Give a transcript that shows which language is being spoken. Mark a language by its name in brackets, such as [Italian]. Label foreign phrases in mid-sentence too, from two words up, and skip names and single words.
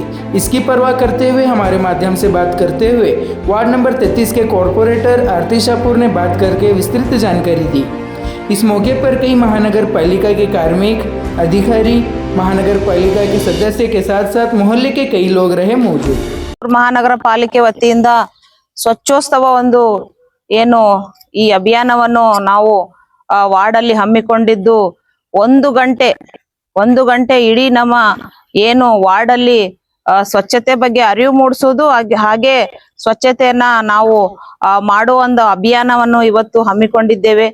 [Hindi] इसकी परवाह करते हुए हमारे माध्यम से बात करते हुए वार्ड नंबर 33 के कॉरपोरेटर आरती शाहपुर ने बात करके विस्तृत जानकारी दी। इस मौके पर कई महानगर पालिका के कार्मिक अधिकारी, महानगर पालिका के सदस्य के साथ साथ मोहल्ले के कई लोग रहे मौजूद। [Kannada] ಮಹಾನಗರ ಪಾಲಿಕೆ ವತಿಯಿಂದ ಸ್ವಚ್ಛೋತ್ಸವ ಒಂದು ಏನು ಈ ಅಭಿಯಾನವನ್ನು ನಾವು ವಾರ್ಡಲ್ಲಿ ಹಮ್ಮಿಕೊಂಡಿದ್ದು ಒಂದು ಗಂಟೆ ಇಡೀ ನಮ್ಮ ಏನು ವಾರ್ಡಲ್ಲಿ ಸ್ವಚ್ಛತೆ ಬಗ್ಗೆ ಅರಿವು ಮೂಡಿಸೋದು ಹಾಗೆ ಸ್ವಚ್ಛತೆಯನ್ನ ನಾವು ಮಾಡುವ ಒಂದು ಅಭಿಯಾನವನ್ನು ಇವತ್ತು ಹಮ್ಮಿಕೊಂಡಿದ್ದೇವೆ।